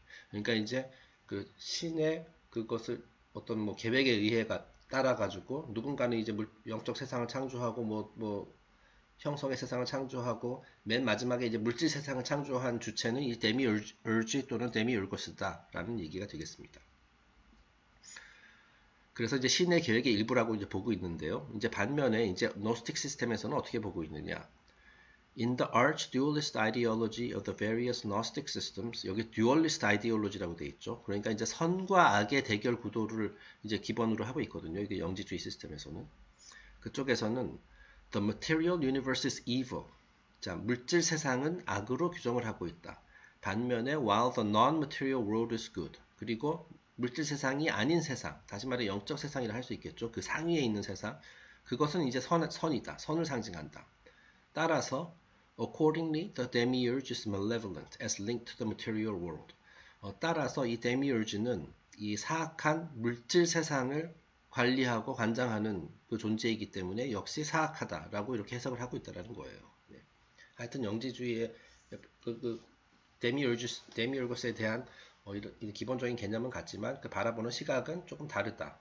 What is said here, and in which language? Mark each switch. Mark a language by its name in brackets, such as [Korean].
[Korean] 그러니까 이제 그 신의 그것을 어떤 뭐 계획에 의해 따라가지고 누군가는 이제 영적 세상을 창조하고 뭐 형성의 세상을 창조하고 맨 마지막에 이제 물질 세상을 창조한 주체는 이 데미urge 또는 데미urgos다라는 얘기가 되겠습니다. 그래서 이제 신의 계획의 일부라고 이제 보고 있는데요. 이제 반면에 이제 노스틱 시스템에서는 어떻게 보고 있느냐? [English] In the arch-dualist ideology of the various Gnostic systems, [Korean] 여기 dualist ideology라고 돼 있죠. 그러니까 이제 선과 악의 대결 구도를 이제 기본으로 하고 있거든요. 이게 영지주의 시스템에서는. 그쪽에서는 [English] the material universe is evil. [Korean] 자, 물질 세상은 악으로 규정을 하고 있다. 반면에 [English] while the non-material world is good. [Korean] 그리고 물질 세상이 아닌 세상, 다시 말해 영적 세상이라 할 수 있겠죠. 그 상위에 있는 세상, 그것은 이제 선이다. 선을 상징한다. 따라서 [English] accordingly, the demiurge is malevolent as linked to the material world. [Korean] 따라서 이 데미urge는 이 사악한 물질 세상을 관리하고 관장하는 그 존재이기 때문에 역시 사악하다라고 이렇게 해석을 하고 있다는 거예요. 네. 하여튼 영지주의의 데미urgos에 대한 이런 기본적인 개념은 같지만 그 바라보는 시각은 조금 다르다.